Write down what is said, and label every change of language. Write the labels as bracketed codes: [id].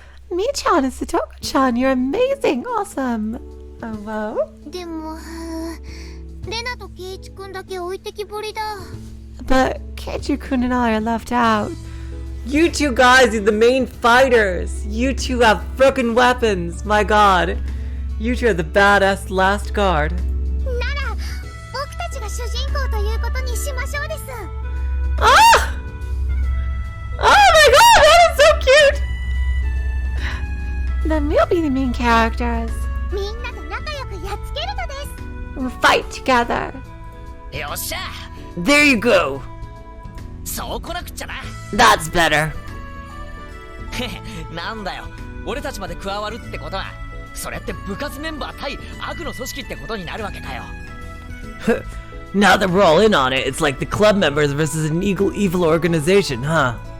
[en] Mi-chan and Satoko-chan, you're amazing, awesome. Oh, wow. [ja] ごい。でも、レナとケイチくんだけ置いてきぼりだ。 [en] But Keiichi-kun and I are left out. You two guys are the main fighters. You two have frickin' weapons. My god. You two are the badass last guard. [ja] なら、僕たちが主人公ということにしましょうです。 [en] Ah! Oh my god, that is so cute! Then we'll be the main characters. [ja] みんなと仲良くやっつけるのです。 [en] We'll fight together. [ja] よっしゃ、 [en] There you go. [ja] そう来なくっちゃな。 [en] That's better. [ja] なんだよ、俺たちまで加わるってことは、それって部活メンバー対悪の組織ってことになるわけかよ。 [en] Now that we're all in on it, it's like the club members versus an evil organization, huh?